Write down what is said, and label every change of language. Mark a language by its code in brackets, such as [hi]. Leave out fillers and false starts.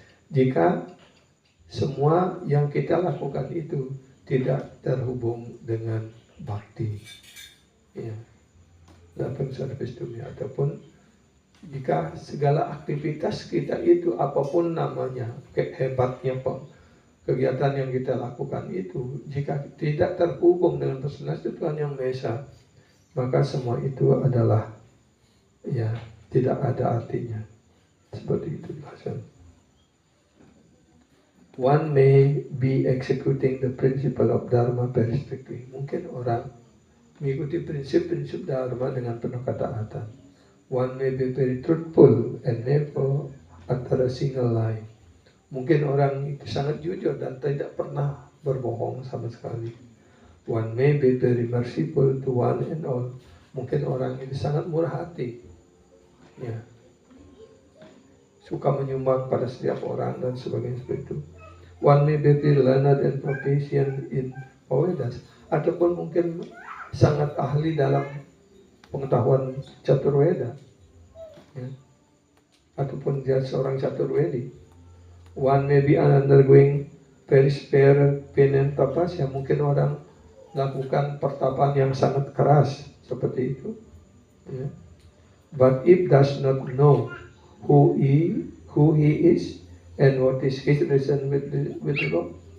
[id] Jika semua yang kita lakukan itu tidak terhubung dengan bakti, [en] loving service to me, [id] ataupun jika segala aktivitas kita itu apapun namanya, hebatnya kegiatan yang kita lakukan itu, jika tidak terhubung dengan personal Tuhan yang Maha Esa, maka semua itu adalah tidak ada artinya. Seperti itu bahasa. [en] One may be executing the principle of Dharma very strictly. [id] Mungkin orang mengikuti prinsip-prinsip Dharma dengan penuh ketaatan. [en] One may be very truthful and never utter a single lie. [id] Mungkin orang itu sangat jujur dan tidak pernah berbohong sama sekali. [en] One may be very merciful to one and all. [id] Mungkin orang itu sangat murah hati, suka menyumbang pada setiap orang dan sebagainya seperti itu. [en] One may be very learned and proficient in Vedas, [id] ataupun mungkin sangat ahli dalam pengetahuan Caturveda, ataupun dia seorang Caturvedi. [en] One may be undergoing very severe pain and tapasya. [id] Mungkin orang lakukan pertapaan yang sangat keras seperti itu. [en] But if does not know who he is and what is his relation with the Lord.